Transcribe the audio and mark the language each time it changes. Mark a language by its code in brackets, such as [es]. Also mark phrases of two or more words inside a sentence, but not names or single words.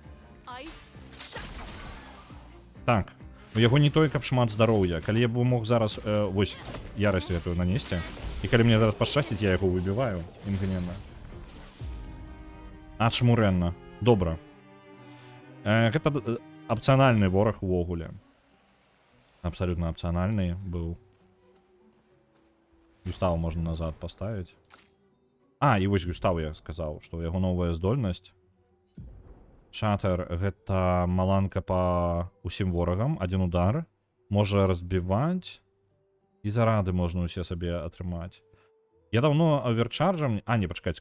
[be] Так. У яго не той, каб шмат здароўя. Калі я бы мог зараз, вось, ярасць гэтую нанесці, і калі мне зараз пашчасціць, я яго выбіваю імгненна. Ачмурэнна. Добра. Гэта апцыянальны вораг увогуле. [ru] Абсолютно опциональный был. Густава можно назад поставить. [be] А, і вось Густава я сказаў, што яго новая здольнасць. Шатер гэта маланка па усім ворагам, [ru] один удар. [be] Можа разбіваць. І зарады можна усе сабе атрымаць. [ru] Я давно [be] оверчарджам... А, не, пачакайце-ка.